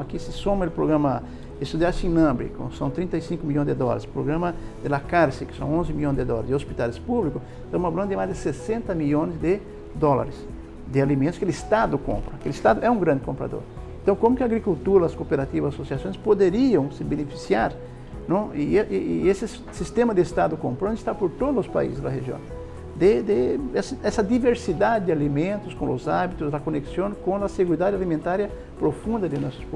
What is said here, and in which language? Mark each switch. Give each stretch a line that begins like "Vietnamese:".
Portuguese: Aqui se soma o programa Estudar Sin Hambre, são 35 milhões de dólares, o programa de la Cárcel, que são 11 milhões de dólares, de hospitais públicos, estamos falando de mais de 60 milhões de dólares de alimentos que o Estado compra, que o Estado é um grande comprador. Então, como que a agricultura, as cooperativas, as associações poderiam se beneficiar
Spanish: ¿no? Y ese sistema de Estado comprando está por todos los países de la región.
Portuguese: De essa diversidade de alimentos, com os hábitos, a conexão com a segurança alimentaria profunda de nossos povos.